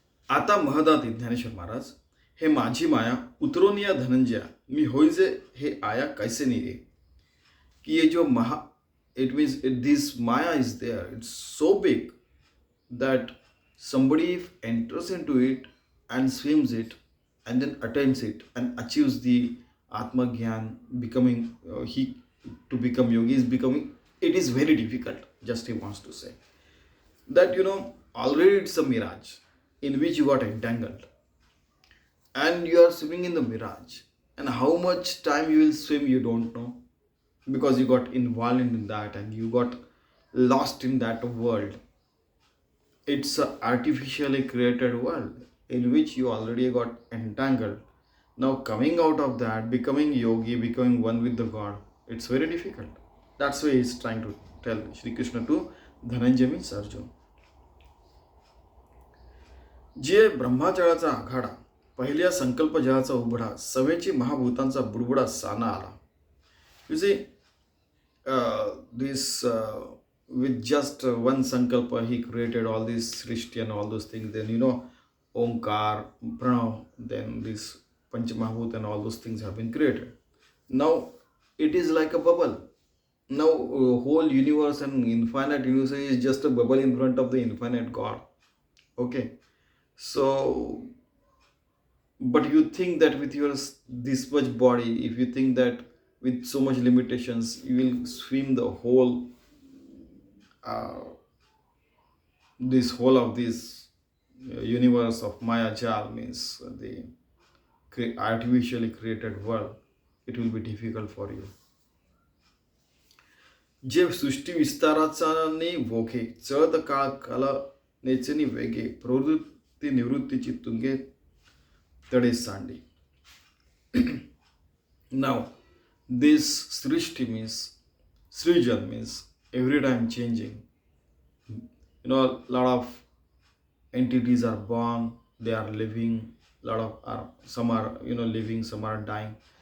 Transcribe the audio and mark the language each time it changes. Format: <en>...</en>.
<mr>आता महदाती ज्ञानेश्वर महाराज हे माझी माया उतरून या धनंजया मी होईजे हे आया कैसे नहीं रे.</mr> <hi>कि ये जो महा</hi> <en>it means this maya is there, it's so big that somebody enters into it and swims it and then attains it and achieves the atma gyan, becoming he to become yogi is becoming, it is very difficult. Just he wants to say that already it's a mirage in which you got entangled and you are swimming in the mirage, and how much time you will swim you don't know, because you got involved in that and you got lost in that world. It's an artificially created world in which you already got entangled. Now coming out of that, becoming yogi, becoming one with the God, it's very difficult. That's why he's trying to tell Shri Krishna to Dhananjay means Arjun.</en> <mr>जे ब्रह्माचळाचा आघाडा पहिल्या संकल्प जळाचा उघडा सवेची महाभूतांचा बुडबुडा साना आला.</mr> <en>You see, this with just one sankalpa he created all this srishti and all those things. Then Omkar, Pranav, then this Panchamahabhut and all those things have been created. Now it is like a bubble. Now whole universe and infinite universe is just a bubble in front of the infinite God. Okay, so but you think that with your this much body, if you think that with so much limitations you will swim the whole this whole of this universe of Maya Jal, means the artificially created world, it will be difficult for you.</en> <mr>जे सृष्टी विस्ताराचा भोगे चळत काळ कलनेचे वेगे प्रवृत्ती निवृत्तीची तुंगे तडे सांडी.</mr> <en>Now this srishti means srijan means every time changing. A lot of entities are born, they are living, lot of are some are living, some are dying.</en>